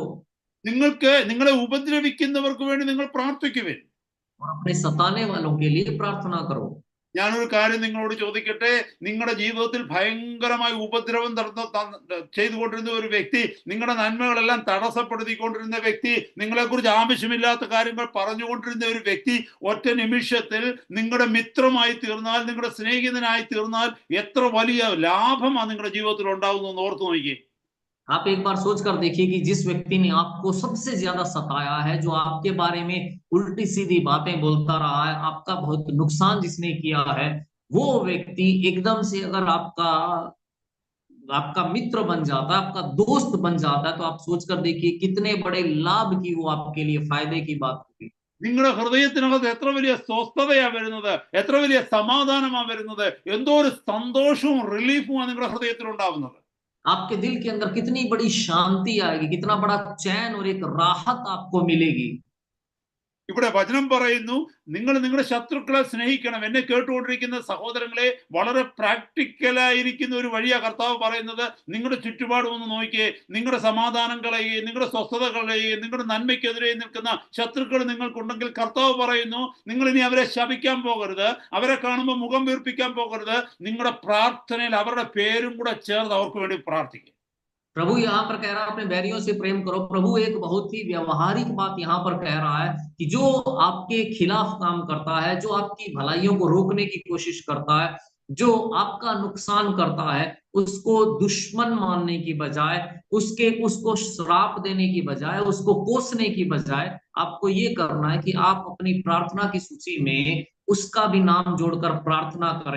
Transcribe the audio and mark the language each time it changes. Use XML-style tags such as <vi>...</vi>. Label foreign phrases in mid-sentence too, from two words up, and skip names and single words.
<ml>നിങ്ങളെ ഉപദ്രവിക്കുന്നവർക്ക് വേണ്ടി നിങ്ങൾ പ്രാർത്ഥിക്കുവിൻ.</ml> <hi>और अपने सताने वालों के लिए प्रार्थना करो।</hi> <ml>ഞാനൊരു കാര്യം നിങ്ങളോട് ചോദിക്കട്ടെ, നിങ്ങളുടെ ജീവിതത്തിൽ ഭയങ്കരമായ ഉപദ്രവം ചെയ്തുകൊണ്ടിരുന്ന ഒരു വ്യക്തി, നിങ്ങളുടെ നന്മകളെല്ലാം തടസ്സപ്പെടുത്തിക്കൊണ്ടിരുന്ന വ്യക്തി, നിങ്ങളെക്കുറിച്ച് ആവശ്യമില്ലാത്ത കാര്യങ്ങൾ പറഞ്ഞുകൊണ്ടിരുന്ന ഒരു വ്യക്തി ഒറ്റ നിമിഷത്തിൽ നിങ്ങളുടെ മിത്രമായി തീർന്നാൽ, നിങ്ങളുടെ സ്നേഹിതനായി തീർന്നാൽ എത്ര വലിയ ലാഭമാണ് നിങ്ങളുടെ ജീവിതത്തിൽ ഉണ്ടാകുന്നതെന്ന് ഓർത്തു നോക്കിയേ.</ml> <hi>आप एक बार सोच कर देखिए कि जिस व्यक्ति ने आपको सबसे ज्यादा सताया है, जो आपके बारे में उल्टी सीधी बातें बोलता रहा है, आपका बहुत नुकसान जिसने किया है, वो व्यक्ति एकदम से अगर आपका मित्र बन जाता है, आपका दोस्त बन जाता है, तो आप सोच कर देखिए कितने बड़े लाभ की वो आपके लिए फायदे की बात होगी।</hi> <ml>നിങ്ങളുടെ ഹൃദയത്തിനകത്ത് എത്ര വലിയ സ്വസ്ഥതയാ വരുന്നത്, എത്ര വലിയ സമാധാനമാ വരുന്നത്, എന്തോ ഒരു സന്തോഷവും റിലീഫുമാണ് നിങ്ങളുടെ ഹൃദയത്തിൽ ഉണ്ടാവുന്നത്.</ml> <hi>आपके दिल के अंदर कितनी बड़ी शांति आएगी, कितना बड़ा चैन और एक राहत आपको मिलेगी।</hi> <ml>ഇവിടെ വചനം പറയുന്നു, നിങ്ങൾ നിങ്ങളുടെ ശത്രുക്കളെ സ്നേഹിക്കണം. എന്നെ കേട്ടുകൊണ്ടിരിക്കുന്ന സഹോദരങ്ങളെ, വളരെ പ്രാക്ടിക്കലായിരിക്കുന്ന ഒരു വഴിയാ കർത്താവ് പറയുന്നത്. നിങ്ങളുടെ ചുറ്റുപാടും ഒന്ന് നോക്കിയേ, നിങ്ങളുടെ സമാധാനം കളയുകയും നിങ്ങളുടെ സ്വസ്ഥത കളയുകയും നിങ്ങളുടെ നന്മയ്ക്കെതിരെ നിൽക്കുന്ന ശത്രുക്കൾ നിങ്ങൾക്കുണ്ടെങ്കിൽ കർത്താവ് പറയുന്നു, നിങ്ങൾ ഇനി അവരെ ശപിക്കാൻ പോകരുത്, അവരെ കാണുമ്പോൾ മുഖം വീർപ്പിക്കാൻ പോകരുത്. നിങ്ങളുടെ പ്രാർത്ഥനയിൽ അവരുടെ പേരും കൂടെ ചേർന്ന് അവർക്ക് വേണ്ടി പ്രാർത്ഥിക്കും.</ml> <hi>प्रभु यहाँ पर कह रहा है अपने बैरियों से प्रेम करो। प्रभु एक बहुत ही व्यवहारिक बात यहाँ पर कह रहा है कि जो आपके खिलाफ काम करता है, जो आपकी भलाइयों को रोकने की कोशिश करता है, जो आपका नुकसान करता है, उसको दुश्मन मानने की बजाय, उसको श्राप देने की बजाय, उसको कोसने की बजाय आपको ये करना है कि आप अपनी प्रार्थना की सूची में उसका भी नाम जोड़कर प्रार्थना करें।</hi>